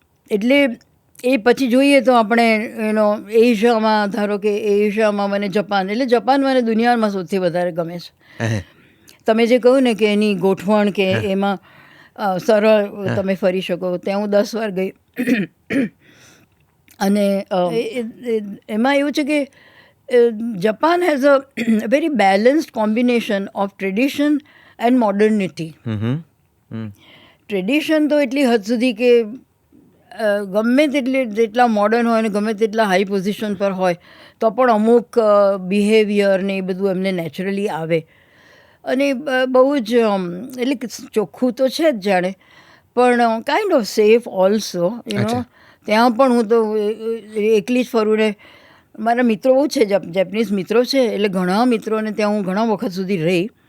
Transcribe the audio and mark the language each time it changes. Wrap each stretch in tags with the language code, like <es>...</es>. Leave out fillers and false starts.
<gu>એટલે એ પછી જોઈએ તો આપણે એશિયામાં, ધારો કે એશિયામાં મને જપાન, એટલે જપાન મને દુનિયામાં સૌથી વધારે ગમે છે. તમે જે કહ્યું ને કે એની ગોઠવણ, કે એમાં સરળ તમે ફરી શકો, ત્યાં હું 10 વાર ગઈ. અને એમાં એવું છે કે</gu> <en>Japan has a very balanced combination of tradition and modernity.</en> <gu>Tradition તો એટલી હદ સુધી કે ગમે જેટલા મોડર્ન હોય ને ગમે તેટલા હાઈ પોઝિશન પર હોય તો પણ અમુક બિહેવિયર ને એ બધું એમને નેચરલી આવે, અને બહુ જ એટલે ચોખ્ખું તો છે જ જાણે, પણ</gu> <en>kind of safe also,</en> <gu>ત્યાં પણ હું તો એકલી જ ફરું ને મારા મિત્રો બહુ છે, જેપનીઝ મિત્રો છે, એટલે ઘણા મિત્રોને ત્યાં હું ઘણા વખત સુધી રહી.</gu>